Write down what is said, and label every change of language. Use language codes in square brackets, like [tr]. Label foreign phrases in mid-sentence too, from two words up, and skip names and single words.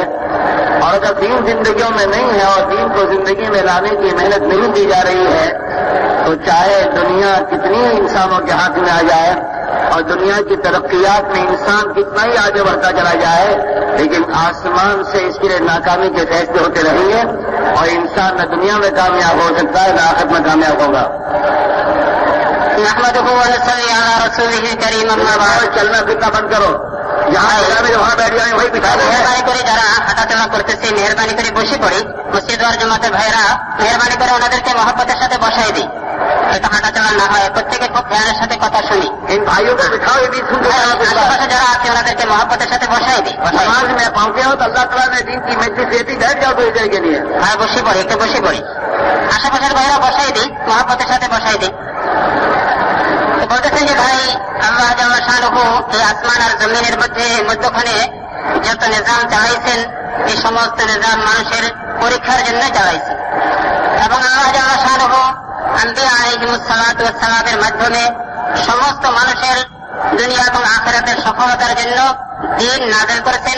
[ur] اور اگر دین زندگیوں میں نہیں ہے اور دین کو زندگی میں لانے کی محنت نہیں دی جا رہی ہے تو چاہے دنیا کتنی انسانوں کے ہاتھ میں آ جائے اور دنیا کی ترقیات میں انسان کتنا ہی آگے بڑھتا چلا جائے، لیکن آسمان سے اس کے لیے ناکامی کے فیصلے ہوتے رہیں گے اور انسان نہ دنیا میں کامیاب ہو سکتا ہے نہ آخرت میں کامیاب ہوگا. [ar] نحمدہ ونصلی علی رسولہ الکریم. اما بعد. [ur] چلنا پھرنا بند کرو، جہاں وہاں بیٹھ جائیں وہی بٹھا دیں. [bn] মেহরবানি করে যারা হাঁটাচলা করতেছে মেহরবানি করে বসে পড়ি. মসজিদ ওয়ার জামাতের ভাইরা মেহরবানি করে ওনাদেরকে মহব্বতের সাথে বসাই দিই, হয়তো হাঁটাচলা না হয়, প্রত্যেকে খুব ধ্যানের সাথে কথা শুনি. [ur] ان بھائیوں کو بٹھاؤ، یہ بھی سنتے [bn] আশেপাশে যারা আছে ওনাদেরকে মহব্বতের সাথে বসাই দিই. [ur] نماز میں پہنچے ہو تو اللہ تعالیٰ نے دین کی مجلس دیتی، بیٹھ جاؤ تھوڑی دیر کے لیے. [bn] হ্যাঁ বসে পড়ি, একটু বসে পড়ি. আশেপাশের ভাইরা বসাই দিই, মহব্বতের সাথে বসাই দিই. বলতেছেন যে ভাই [ar] الله جل شأنه [bn] এই আসমান আর জমিনের মধ্যখানে যত নিজাম চালাইছেন এই সমস্ত নিজাম মানুষের পরীক্ষার জন্য চালাইছেন এবং [ar] الله جل شأنه الأنبياء عليهم الصلاة والسلام [bn] মাধ্যমে সমস্ত মানুষের দুনিয়া এবং আখিরাতের সফলতার জন্য দিন নাযিল করেছেন.